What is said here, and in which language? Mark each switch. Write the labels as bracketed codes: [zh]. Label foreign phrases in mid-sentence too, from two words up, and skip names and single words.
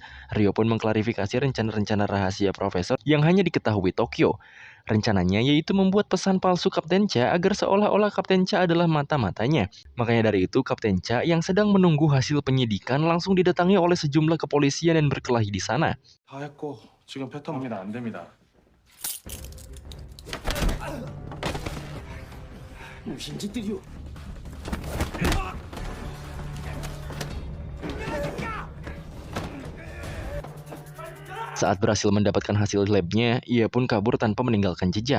[id] Rio pun mengklarifikasi rencana-rencana rahasia profesor yang hanya diketahui Tokyo. Rencananya yaitu membuat pesan palsu Kapten Cha agar seolah-olah Kapten Cha adalah mata-matanya. Makanya dari itu Kapten Cha yang sedang menunggu hasil penyidikan langsung didatangi oleh sejumlah kepolisian dan berkelahi di sana. [ko] 다 했고 지금 패턴 합니다. 안 됩니다. [id] Saat berhasil mendapatkan hasil labnya, ia pun kabur tanpa meninggalkan jejak.